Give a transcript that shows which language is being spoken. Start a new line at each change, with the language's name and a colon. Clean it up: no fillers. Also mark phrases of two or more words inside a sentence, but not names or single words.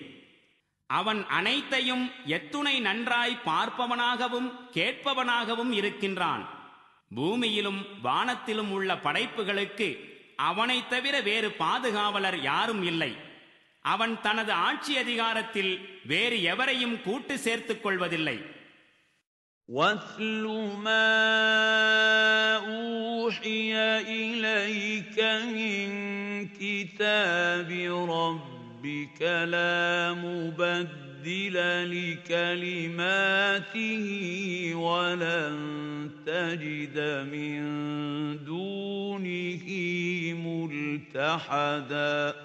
Tamil: அவன் அனைத்தையும் எத்துணை நன்றாய் பார்ப்பவனாகவும் கேட்பவனாகவும் இருக்கின்றான். பூமியிலும் வானத்திலும் உள்ள படைப்புகளுக்கு அவனைத் தவிர வேறு பாதுகாவலர் யாரும் இல்லை. அவன் தனது ஆட்சி அதிகாரத்தில் வேறு எவரையும் கூட்டு சேர்த்துக் கொள்வதில்லை.
Arabic: وَاتْلُ مَا أُوحِيَ إِلَيْكَ مِنْ كِتَابِ رَبِّكَ لَا مُبَدِّلَ لِكَلِمَاتِهِ وَلَنْ تَجِدَ مِنْ دُونِهِ مُلْتَحَدًا.